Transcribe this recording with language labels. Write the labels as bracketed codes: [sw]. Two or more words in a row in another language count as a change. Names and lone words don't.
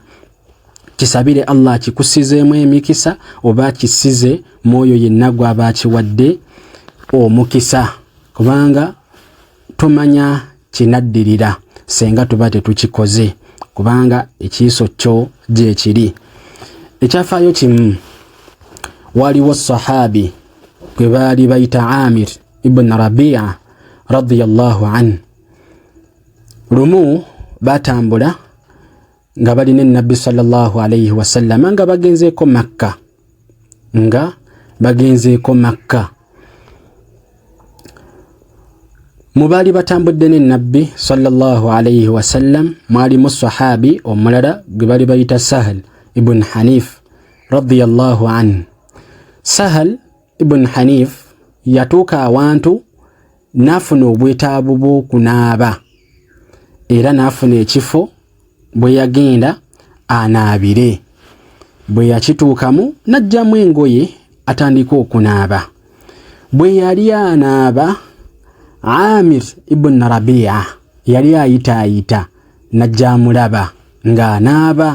[lg] Kisabire Allah kikusizeemu emikisa oba kisize mwoyo yenna gw'aba akiwadde omukisa, kubanga tumanya kinaddirira senga tuba tetukikoze, kubanga ekiiso kyo gye kiri. Ekyafaayo kimu, waliwo sahabi gwe baali bayita Amir ibn Rabi'a [ar] رضي الله عنه. [lg] Lumu batambula nga bali ne Nabbi [ar] صلى الله عليه وسلم [lg] nga bagenzeeko Makka. Mu baali batambudde ne Nabbi [ar] صلى الله عليه وسلم [lg] mwalimu sahabi omulala gwe baali bayita Sahal ibn Hanif [ar] رضي الله عنه. [lg] Sahal ibn Hanif yatuuka awantu n'afuna obwetaavu bw'okunaaba, era n'afuna ekifo bwe yagenda anaabire. Bwe yakituukamu n'ajjamu engoye atandika okunaaba. Bwe yali anaaba, Amir ibn Rabi'a yali ayitaayita, n'ajja amulaba ng'anaaba.